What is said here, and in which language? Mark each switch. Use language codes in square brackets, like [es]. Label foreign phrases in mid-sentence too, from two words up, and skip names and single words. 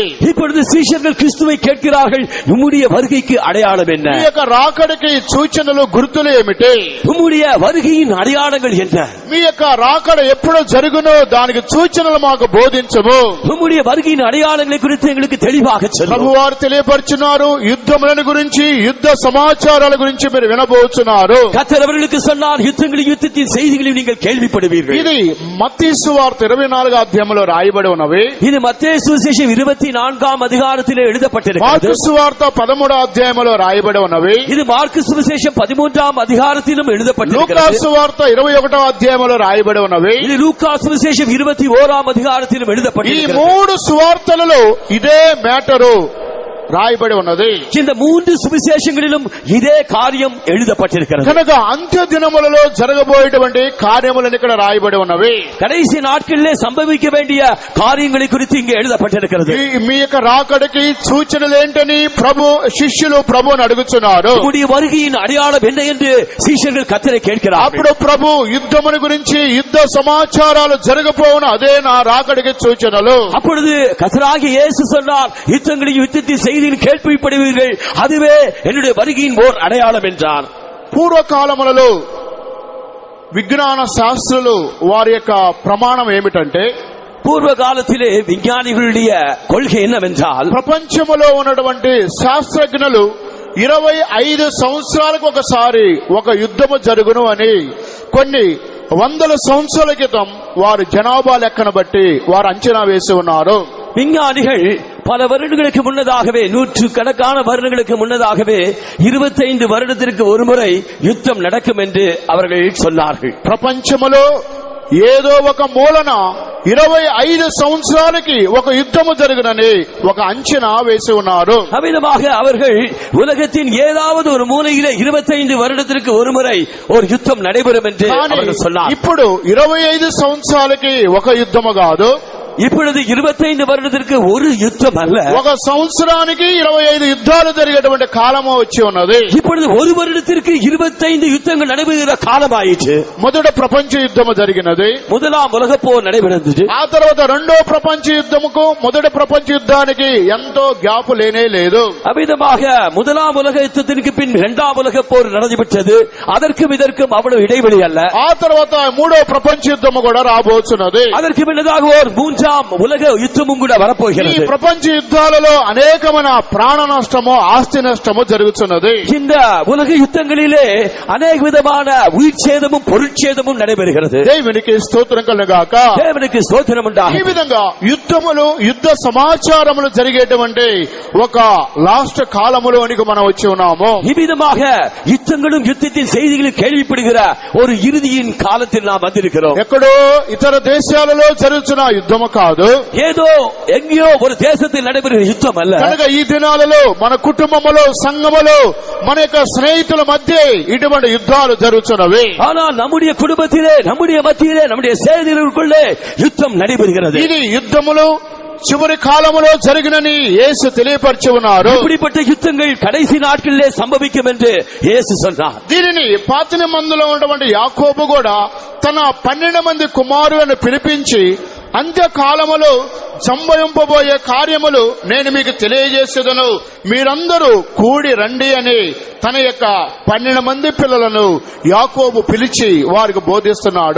[ta] இப்பொழுது சீஷர்கள் கிறிஸ்துவை கேட்கிறார்கள், உம்முடைய வருகைக்கு அடையாளம் என்ன? [te] మీ యొక్క రాకడికి సూచనలు, గుర్తులు ఏమిటి? [ta] உம்முடைய வருகையின் அடையாளங்கள் என்ன? [te] మీ యొక్క రాకడ ఎప్పుడు జరుగునో దానికి సూచనలు మాకు బోధించము. [ta] உம்முடைய வருகையின் அடையாளங்களை குறித்து எங்களுக்கு தெளிவாக சொல்லும். [te] ప్రభువారు తెలియపరుచున్నారు, యుద్ధములను గురించి, యుద్ధ సమాచారాల గురించి మీరు వినబోతున్నారు. [ta] கர்த்தர் அவர்களுக்கு சொன்னார், யுத்தங்களையும் யுத்தத்தின் செய்திகளையும் நீங்கள் கேள்விப்படுவீர்கள். [te] ఇది మత్తయి సువార్త 24వ అధ్యాయంలో రాయబడి ఉన్నవి. [ta] இது మత్తయి సువిశేషం 24వ அதிகாரத்திலே எழுதப்பட்டிருக்கிறது. [te] మార్కు సువార్త 13వ అధ్యాయంలో రాయబడి ఉన్నవి. [ta] இது மார்க்கு சுவிசேஷம் 13వ அதிகாரத்திலும் [te] లూకా [ta] எழுதப்பட்டிருக்கிறது. [te] సువార్త 21వ అధ్యాయంలో రాయబడి ఉన్నవి. [ta] இது லூக்கா சுவிசேஷம் 21వ அதிகாரத்திலும் [te] ఈ [ta] எழுதப்பட்டிருக்கிறது. [te] 3 సువార్తలలో ఇదే మ్యాటరు రాయబడి ఉన్నది. [ta] இந்த 3 சுவிசேஷங்களிலும் இதே காரியம் எழுதப்பட்டிருக்கிறது. [te] కనుక అంత్య దినములలో జరగబోయేటువంటి కార్యములను ఇక్కడ రాయబడి ఉన్నవి. [ta] கடைசி நாட்களிலே சம்பவிக்க வேண்டிய காரியங்களை குறித்து இங்கே எழுதப்பட்டிருக்கிறது. [te] మీ యొక్క రాకడికి సూచనలు ఏంటని శిష్యులు ప్రభువుని అడుగుతున్నారు. [ta] உம்முடைய வருகையின் அடையாளம் என்ன என்று சீஷர்கள் கர்த்தரை கேட்கிறார்கள். [te] అప్పుడు ప్రభు యుద్ధమును గురించి, యుద్ధ సమాచారాలు జరగపోవును, అదే నా రాకడికి సూచనలు. [ta] அப்பொழுது கர்த்தராகிய இயேசு சொன்னார், யுத்தங்களையும் யுத்தத்தின் செய்தியில் கேள்விப்படுவீர்கள், அதுவே என்னுடைய வருகையின் ஓர் அடையாளம் என்றார். [te] పూర్వకాలములలో విజ్ఞాన శాస్త్రులు వారి యొక్క ప్రమాణం ఏమిటంటే, [ta] பூர்வ காலத்திலே விஞ்ஞானிகளுடைய கொள்கை என்னவென்றால், [te] ప్రపంచములో ఉన్నటువంటి శాస్త్రజ్ఞులు 25 సంవత్సరాలకు ఒకసారి ఒక యుద్ధము జరుగును అని కొన్ని వందల సంవత్సరాల క్రితం వారు జనాభా లెక్కను బట్టి వారు అంచనా వేసి ఉన్నారు. [ta] விஞ்ஞானிகள் பல வருடங்களுக்கு முன்னதாகவே, 100 கணக்கான வருடங்களுக்கு முன்னதாகவே 25 வருடத்திற்கு ஒரு முறை யுத்தம் நடக்கும் என்று அவர்கள் சொன்னார்கள். [te] ప్రపంచములో ఏదో ఒక మూలన 25 సంవత్సరాలకి ఒక యుద్ధము జరుగునని ఒక అంచనా వేసి ఉన్నారు. [ta] அவ்விதமாக அவர்கள் உலகத்தின் ஏதாவது ஒரு மூலையிலே 25 வருடத்திற்கு ஒரு முறை ஒரு யுத்தம் நடைபெறும் என்று அவர்கள் சொன்னார். [te] ఇప్పుడు 25 సంవత్సరాలకి ఒక యుద్ధము కాదు, [ta] இப்பொழுது 25 வருடத்திற்கு ஒரு யுத்தம் அல்ல, [te] ఒక సంవత్సరానికి 25 యుద్ధాలు జరిగేటువంటి కాలము వచ్చి ఉన్నది. [ta] இப்பொழுது ஒரு வருடத்திற்கு 25 யுத்தங்கள் நடைபெறுகிற காலம் ஆயிற்று. [te] మొదటి ప్రపంచ యుద్ధము జరిగినది, [ta] முதலாம் உலகப் போர் நடைபெறுகிறது. [te] ఆ తర్వాత రెండో ప్రపంచ యుద్ధముకు మొదటి ప్రపంచ యుద్ధానికి ఎంతో గ్యాప్ లేనే లేదు. [ta] அவ்விதமாக முதலாம் உலக யுத்தத்திற்கு பின் இரண்டாம் உலகப் போர் நடைபெற்றது. அதற்கும் இதற்கும் அவ்வளவு இடைவெளி அல்ல. [te] ఆ తర్వాత మూడో ప్రపంచ యుద్ధము కూడా రాబోతున్నది. [ta] அதற்கு பின்னதாக ஒரு மூன்றாம் மூன்றாம் உலக யுத்தமும் கூட [te] ఈ [ta] வரப்போகிறது. [te] ప్రపంచ యుద్ధాలలో అనేకమైన ప్రాణ నష్టము ఆస్తి నష్టము జరుగుతున్నది. [ta] இந்த உலக யுத்தங்களிலே அநேக விதமான உயிர் சேதமும் பொருட்சேதமும் நடைபெறுகிறது. [te] దేవునికి స్తోత్రం కలుగాక. [ta] தேவனுக்கு ஸ்தோத்திரம் [te] ఈ [ta] உண்டாகும். [te] విధంగా యుద్ధములు యుద్ధ సమాచారములు జరిగేటువంటి ఒక లాస్ట్ కాలములోనికి మనం వచ్చి ఉన్నాము. [ta] இவ்விதமாக யுத்தங்களும் யுத்தத்தின் செய்திகளும் கேள்விப்படுகிற ஒரு இறுதியின் காலத்தில் நாம் வந்திருக்கிறோம். [te] ఎక్కడో ఇతర దేశాలలో జరుగుతున్న యుద్ధము కాదు, [ta] ஏதோ எங்கேயோ ஒரு தேசத்தில் நடைபெறுகிற யுத்தம் அல்ல. [te] కనుక ఈ దినాలలో మన కుటుంబములో సంఘములో మన యొక్క స్నేహితుల మధ్య ఇటువంటి యుద్ధాలు జరుగుతున్నవి. [ta] ஆனால் நம்முடைய குடும்பத்திலே நம்முடைய மத்தியிலே நம்முடைய சேனைகளுக்குள்ளே யுத்தம் நடைபெறுகிறது. [te] ఇది యుద్ధములు చివరి కాలములో జరిగినని యేసు తెలియపరిచి ఉన్నారు. [ta] இப்படிப்பட்ட யுத்தங்கள் கடைசி நாட்களிலே சம்பவிக்கும் என்று இயேசு சொன்னார். [te] దీనిని పాత నిబంధనలో ఉన్నటువంటి యాకోబు కూడా తన 12 మంది కుమారులను పిలిపించి అంత్యకాలములో సంభవింపబోయే కార్యములు నేను మీకు తెలియజేసేదను, మీరందరూ కూడి రండి అని తన యొక్క 12 మంది పిల్లలను యాకోబు పిలిచి వారికి బోధిస్తున్నాడు.